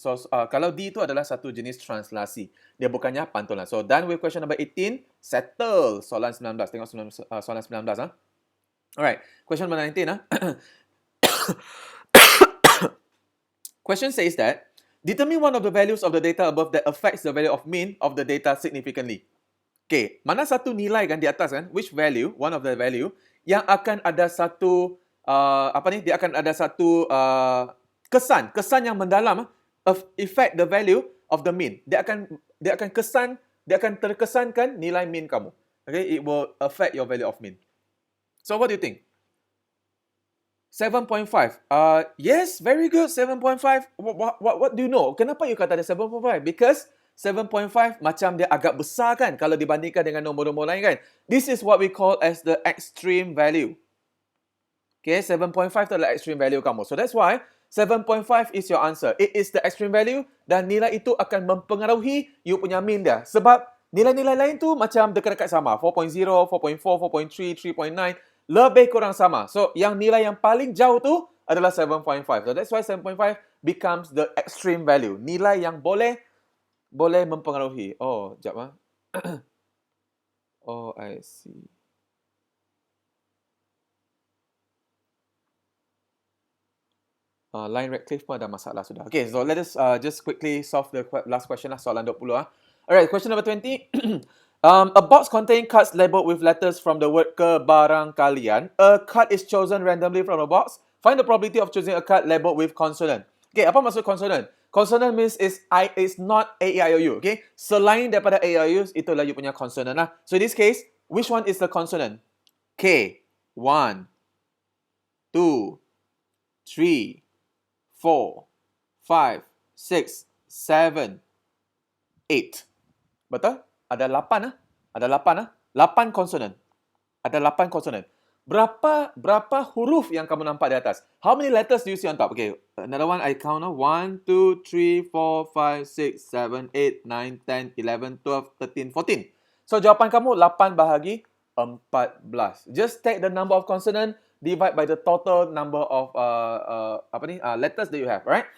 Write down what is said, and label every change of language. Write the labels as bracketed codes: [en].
[ms] So kalau D itu adalah satu jenis translasi. Dia bukannya pantulan. [en] So done with question number 18. [ms] Settle soalan 19. Tengok soalan 19 [en] Alright, question number 19 Question says that determine one of the values of the data above that affects the value of mean of the data significantly. [ms] Okay, mana satu nilai kan di atas kan? [en] Which value, one of the value, [ms] yang akan ada satu, dia akan ada satu kesan yang mendalam [en] affect the value of the mean. [ms] Dia akan terkesankan nilai mean kamu. [en] Okay, it will affect your value of mean. So what do you think? 7.5. Yes, very good. 7.5. What do you know? [ms] Kenapa you kata ada 7.5? Because 7.5 macam dia agak besar kan kalau dibandingkan dengan nombor-nombor lain kan. [en] This is what we call as the extreme value. [ms] Okay, 7.5 tu adalah extreme value kamu. [en] So that's why 7.5 is your answer. It is the extreme value [ms] dan nilai itu akan mempengaruhi you punya mean dia. Sebab nilai-nilai lain tu macam dekat-dekat sama. 4.0, 4.4, 4.3, 3.9. Lebih kurang sama. So, yang nilai yang paling jauh tu adalah 7.5. [en] So, that's why 7.5 becomes the extreme value. [ms] Nilai yang boleh mempengaruhi. Oh, sekejap [en] Oh, I see. [ms] Line Radcliffe pun ada masalah sudah. [en] Okay, so let us just quickly solve the last question lah, soalan 20. Alright, question number 20. A box containing cards labeled with letters from the word kebarangkalian. A card is chosen randomly from a box. Find the probability of choosing a card labeled with consonant. Okay, [ms] apa maksud consonant? [en] Consonant means is not A, E, I, O, U. Okay, [ms] selain daripada A, E, I, O, U, itulah you punya consonant lah. [en] So in this case, which one is the consonant? K. 1, 2, 3, 4, 5, 6, 7, 8. Betul? [ms] Ada 8 Ada 8 8 konsonan. Ada 8 konsonan. Berapa huruf yang kamu nampak di atas? [en] How many letters do you see on top? Okay, another one I count 1, 2, 3, 4, 5, 6, 7, 8, 9, 10, 11, 12, 13, 14. [ms] So jawapan kamu 8 bahagi [en] 14. Just take the number of consonant, divide by the total number of letters that you have, right?